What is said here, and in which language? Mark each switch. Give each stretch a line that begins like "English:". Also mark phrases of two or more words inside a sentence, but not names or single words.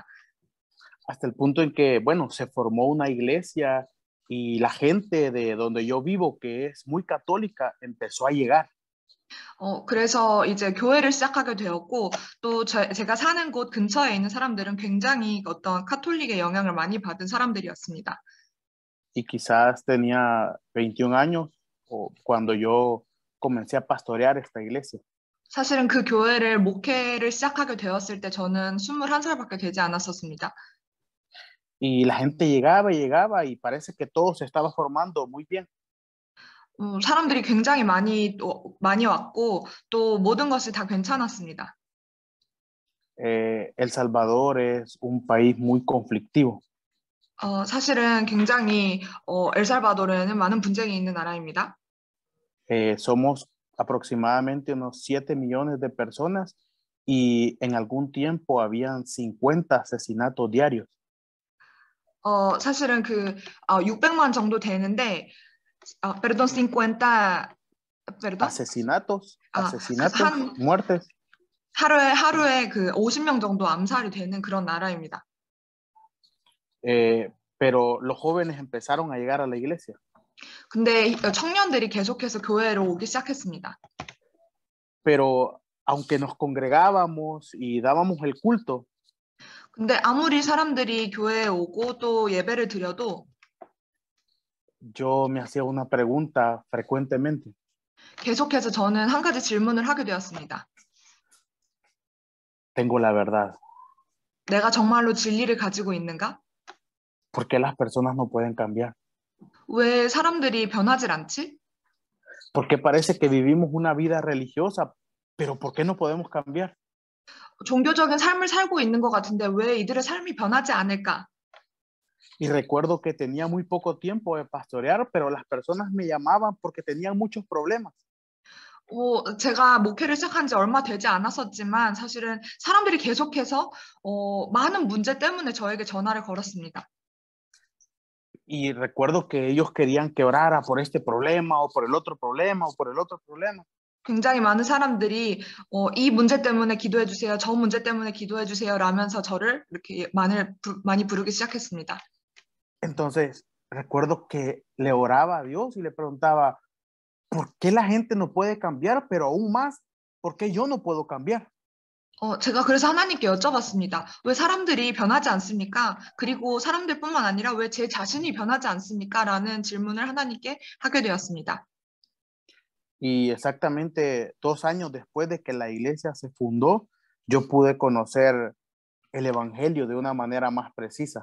Spanish: Hasta el punto en que, bueno, se formó una iglesia y la gente de donde yo vivo, que es muy católica, empezó a llegar.
Korean: 그래서 이제 교회를 시작하게 되었고 또 제가 사는 곳 근처에 있는 사람들은 굉장히 어떤 카톨릭의 영향을 많이 받은 사람들이었습니다.
Spanish: Y quizás tenía 21 años o cuando yo comencé a pastorear esta iglesia.
Korean: 사실은 그 교회를 목회를 시작하게 되었을 때 저는 21살밖에 되지 않았었습니다.
Spanish: Y la gente llegaba y parece que todo se estaba formando muy bien.
Korean: 사람들이 굉장히 많이 왔고 또 모든 것이 다 괜찮았습니다.
Spanish: El Salvador es un país muy conflictivo.
Korean: 사실은 굉장히 엘살바도르는 많은 분쟁이 있는 나라입니다.
Spanish: Somos aproximadamente unos 7 millones de personas y en algún tiempo habían 50 asesinatos diarios.
Korean: 사실은 600만 정도 되는데
Spanish: perdón, 50, perdón? Asesinatos,
Korean: 한
Spanish: muertes.
Korean: 하루에 50명 정도 암살이 되는 그런 나라입니다.
Spanish: Pero los jóvenes empezaron a llegar a la iglesia.
Korean: 근데 청년들이 계속해서 교회로 오기 시작했습니다.
Spanish: Pero aunque nos congregábamos y dábamos el culto,
Korean: 근데 아무리 사람들이 교회에 오고 또 예배를 드려도
Spanish: yo me hacía una pregunta frecuentemente.
Korean: 계속해서 저는 한 가지 질문을 하게 되었습니다.
Spanish: Tengo la verdad.
Korean: 내가 정말로 진리를 가지고 있는가?
Spanish: ¿Por qué las personas no pueden cambiar?
Korean: 왜 사람들이 변하질 않지?
Spanish: Porque parece que vivimos una vida religiosa, pero ¿por qué no podemos cambiar?
Korean: 종교적인 삶을 살고 있는 것 같은데 왜 이들의 삶이 변하지 않을까?
Spanish: Y recuerdo que tenía muy poco tiempo de pastorear, pero las personas me llamaban porque tenían muchos problemas.
Korean: 제가 목회를 시작한 지 얼마 되지 않았었지만 사실은 사람들이 계속해서 많은 문제 때문에 저에게 전화를 걸었습니다.
Spanish: Y recuerdo que ellos querían que orara por este problema o por el otro problema o por el otro problema.
Korean: 굉장히 많은 사람들이 이 문제 때문에 기도해 주세요, 저 문제 때문에 기도해 주세요 라면서 저를 이렇게 많이 부르기 시작했습니다.
Spanish: Entonces, recuerdo que le oraba a Dios y le preguntaba, ¿por qué la gente no puede cambiar? Pero aún más, ¿por qué yo no puedo cambiar?
Korean: 제가 그래서 하나님께 여쭤봤습니다. 왜 사람들이 변하지 않습니까? 그리고 사람들뿐만 아니라 왜 제 자신이 변하지 않습니까? 라는 질문을 하나님께 하게 되었습니다.
Spanish: Y exactamente 2 años después de que la iglesia se fundó, yo pude conocer el evangelio de una manera más precisa.